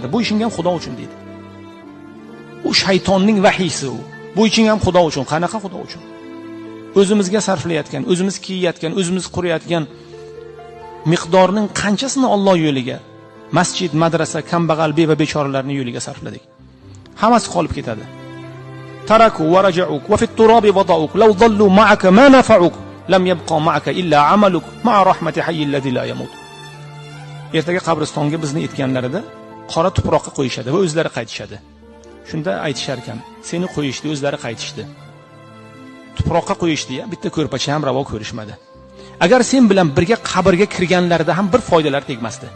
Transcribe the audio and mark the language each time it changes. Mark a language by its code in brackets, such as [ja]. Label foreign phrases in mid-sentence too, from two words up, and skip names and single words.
[uz] Bu ishing ham Xudo uchun deydi. U shaytonning vahiysi u. Bu ishing ham Xudo uchun. Qanaqa Xudo uchun? O'zimizga sarflayotgan, o'zimiz kiyayotgan, o'zimiz qurayotgan miqdorning qanchasini Alloh yo'liga, masjid, madrasa, kambag'al, beva, bechoralarning yo'liga sarfladik. Hammasi qolib ketadi. [ar] تركوك ورجعوك وفي التراب وضعوك لو ظلوا معك ما نفعوك لم يبق معك إلا عملك مع رحمة الحي الذي لا يموت. [uz] Ertaga qabristonga bizni etganlarida qora tuproqqa qo'yishadi va o'zlari qaytishadi. Shunda aytishar ekan, seni qo'yishdi, o'zlari qaytishdi. Tuproqqa qo'yishdi-ya, bitta ko'rpacha ham ravo ko'rishmadi. Agar sen bilan birga qabrga kirganlarida ham bir foydalar tegmasdi.